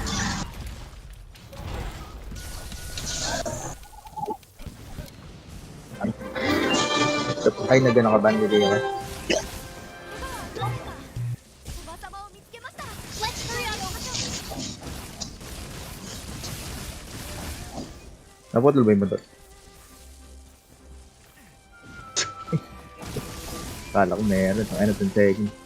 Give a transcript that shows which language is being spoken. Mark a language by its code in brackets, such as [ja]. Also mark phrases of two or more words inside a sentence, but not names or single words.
[tl] Ay, na gano'n ka ba nila yun? [ja] 翼場を見つけました。 [en] Let's hurry up. [tl] Naputol ba yung motor? Kala ko meron. Ang ano itong second.